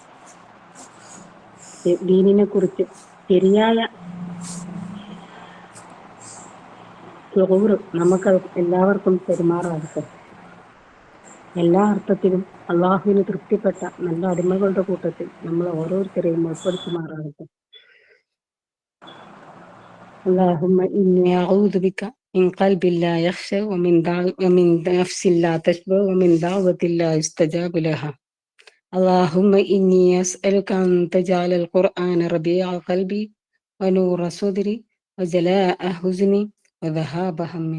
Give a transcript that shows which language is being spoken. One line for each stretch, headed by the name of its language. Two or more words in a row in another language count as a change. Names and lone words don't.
Malayalam: ദീനിനെ കുറിച്ച് ശരിയായ ഷുഊർ നമുക്ക് എല്ലാവർക്കും പെരുമാറാകട്ടെ. എല്ലാ അർത്ഥത്തിലും അള്ളാഹുവിന് തൃപ്തിപ്പെട്ട നല്ല അടിമകളുടെ കൂട്ടത്തിൽ നമ്മൾ ഓരോരുത്തരെയും ഉൾപ്പെടുത്തുമാറാകട്ടെ.
Arabic: اللهم إني أعوذ بك من قلب لا يخشى ومن نفس لا تشبع ومن دعوة لا يستجاب لها. اللهم إني أسألك أن تجعل القرآن ربيع قلبي ونور صدري وجلاء حزني وذهاب همي.